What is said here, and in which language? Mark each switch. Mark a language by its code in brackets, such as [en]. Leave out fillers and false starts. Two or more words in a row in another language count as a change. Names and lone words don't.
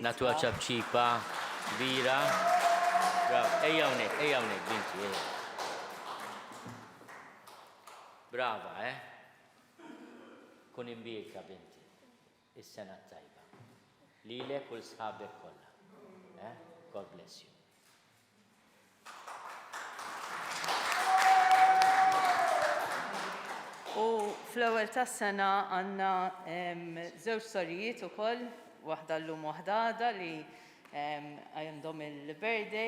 [mt] Natuha ċabċipa kbira. Brava, ejja hawnhekk, binti. Brava, Kun imbirka binti. Is-sena tajba. Lilek u l-sħabek kollha. [en] God bless you. [mt] U fl-ewwel tas-sena għandna żewġ storijiet ukoll, waħda llum waħda għada li għandhom il-birthday.